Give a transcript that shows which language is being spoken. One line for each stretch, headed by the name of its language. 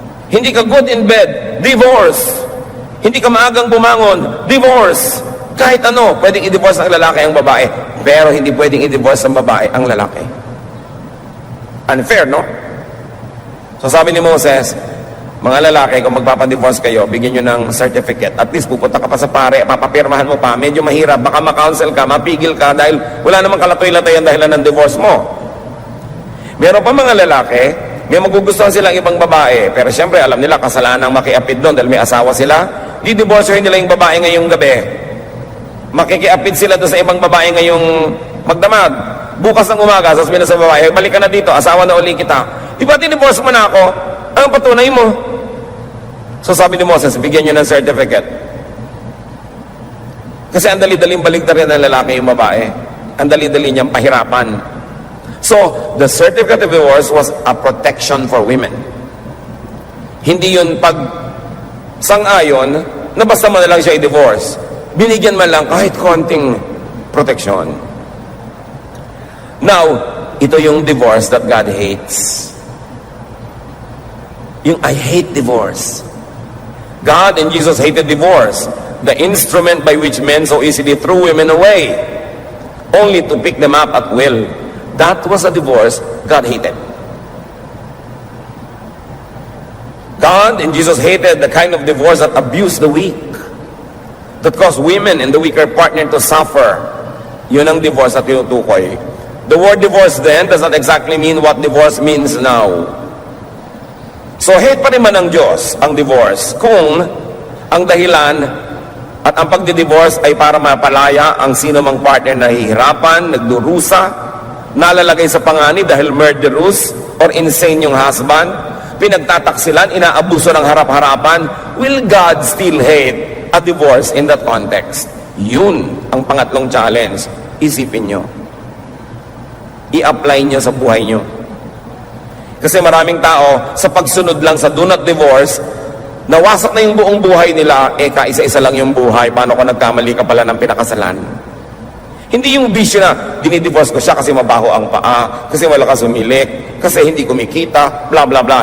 Filipino: Hindi ka
English: good in bed, divorce.
Filipino: Hindi ka maagang bumangon, divorce. Kahit ano, pwedeng i-divorce ang lalaki ang babae, pero hindi pwedeng i-divorce ang babae ang lalaki.
English: Unfair, no?
Filipino: So sabi ni Moses, mga lalaki, kung magpapadivorce kayo, bigyan nyo ng certificate. At least pupunta ka pa sa pare, papapirmahan mo pa. Medyo mahirap, baka ma-counsel ka, mapigil ka, dahil wala namang kalatoy-latoy ang dahilan ng divorce mo. Meron pa mga lalaki, may magugustuhan silang ibang babae, pero siyempre alam nila kasalanan ang makiapid doon dahil may asawa sila. Di-divorcehin nila yung babae ngayong gabi. Makikiapid sila doon sa ibang babae ngayong magdamag. Bukas ng umaga, sasabihin na sa babae, balik ka na dito, asawa na uli kita. Di ba di-divorce mo na ako? Anong patunay mo? So sabi ni Moses, bigyan nyo ng certificate. Kasi ang dali-daling baligtarin ng lalaki yung babae. Ang dali-dali niyang pahirapan.
English: So, the certificate of divorce was a protection for women.
Filipino: Hindi yun pag sang-ayon na basta man na lang siya i-divorce. Binigyan man lang kahit konting protection. Now, ito yung divorce
English: that God hates.
Filipino: Yung
English: I hate divorce. God and Jesus hated divorce, the instrument by which men so easily threw women away, only to pick them up at will. That was a divorce God hated. God and Jesus hated the kind of divorce that abused the weak, that caused women and the weaker partner to suffer.
Filipino: Yun ang divorce na tinutukoy.
English: The word divorce then does not exactly mean what divorce means now.
Filipino: So hate pa rin man ng Diyos ang divorce kung ang dahilan at ang pagdidivorce ay para mapalaya ang sino mang partner na hihirapan, nagdurusa, nalalagay sa panganib dahil
English: murderous or insane
Filipino: yung husband, pinagtataksilan, inaabuso ng harap-harapan.
English: Will God still hate a divorce in that context?
Filipino: Yun ang pangatlong challenge. Isipin nyo. I-apply nyo sa buhay nyo. Kasi maraming tao, sa pagsunod lang sa
English: do not divorce,
Filipino: nawasak na yung buong buhay nila, kaisa-isa lang yung buhay. Paano kung nagkamali ka pala ng pinakasalan? Hindi yung bisyo na dinidivorce ko siya kasi mabaho ang paa, kasi wala ka sumilik, kasi hindi kumikita, bla bla bla.